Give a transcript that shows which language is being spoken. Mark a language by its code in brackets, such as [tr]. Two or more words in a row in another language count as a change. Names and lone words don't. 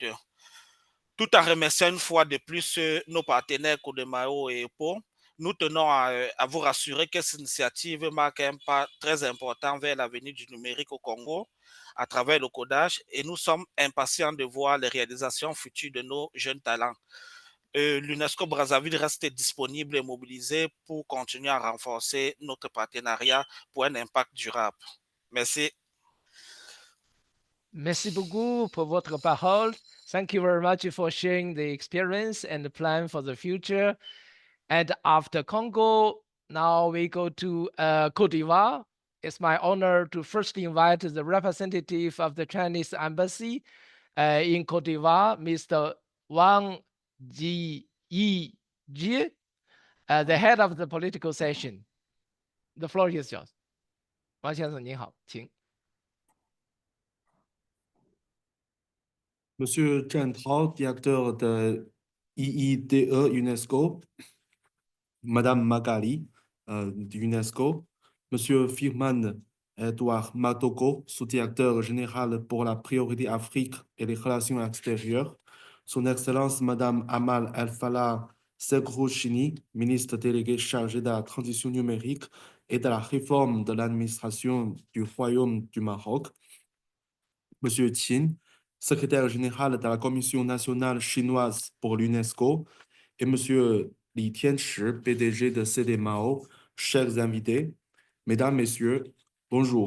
[fr] Tout en remerciant une fois de plus nos partenaires Codemao et EPO, nous tenons à vous rassurer que cette initiative marque un pas très important vers l'avenir du numérique au Congo à travers le codage et nous sommes impatients de voir les réalisations futures de nos jeunes talents. L'UNESCO Brazzaville reste disponible et mobilisé pour continuer à renforcer notre partenariat pour un impact durable. Merci. Merci beaucoup pour votre parole. [en] Thank you very much for sharing the experience and the plan for the future. And after Congo, now we go to Côte d'Ivoire. It's my honor to first invite the representative of the Chinese embassy in Côte d'Ivoire, Mr. Wang Jie, the head of the political session. The floor is yours. [zh] 王先生您好，请。 [fr] Monsieur Chen Trao, directeur de IIDE UNESCO, Madame Magali de l'UNESCO, Monsieur Firman Edouard Matoko, sous-directeur général pour la priorité Afrique et les relations extérieures, Son Excellence Madame Amal El-Falah Segrouchini, ministre délégué chargé de la transition numérique et de la réforme de l'administration du Royaume du Maroc, Monsieur Qin, secrétaire général de la Commission nationale chinoise pour l'UNESCO, et Monsieur Li Tianchi, PDG de CDMAO, chers invités, Mesdames, Messieurs, bonjour.